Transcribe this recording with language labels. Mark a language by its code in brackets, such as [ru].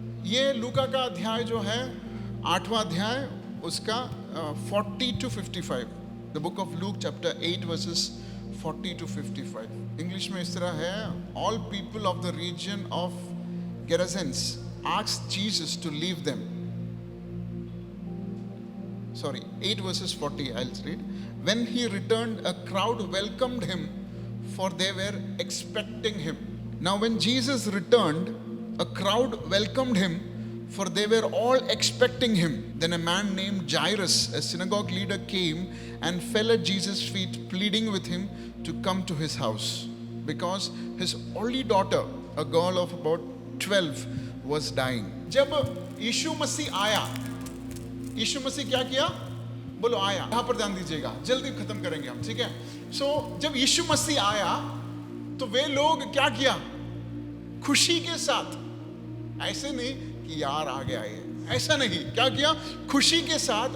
[hi] ये लूका का अध्याय जो है 8वां अध्याय उसका 40 to 55, [en] The book of Luke chapter 8 verses 40 to 55। [hi] English में इस तरह है, [en] All people of the region of Gerasenes asked Jesus to leave them. Sorry, 8 verses 40, I'll read. When he returned, a crowd welcomed him, for they were expecting him. Now when Jesus returned, a crowd welcomed him, for they were all expecting him. Then a man named Jairus, a synagogue leader, came and fell at Jesus' feet, pleading with him to come to his house, because his only daughter, a girl of about 12, was dying. [hi] जब यीशु मसीह आया, यीशु मसीह क्या किया? बोलो आया। यहाँ पर ध्यान दीजिएगा, जल्दी खत्म करेंगे हम, ठीक है? सो जब यीशु मसीह आया तो वे लोग क्या किया? खुशी के साथ, ऐसे नहीं कि यार आ गया ये, ऐसा नहीं, क्या किया? खुशी के साथ।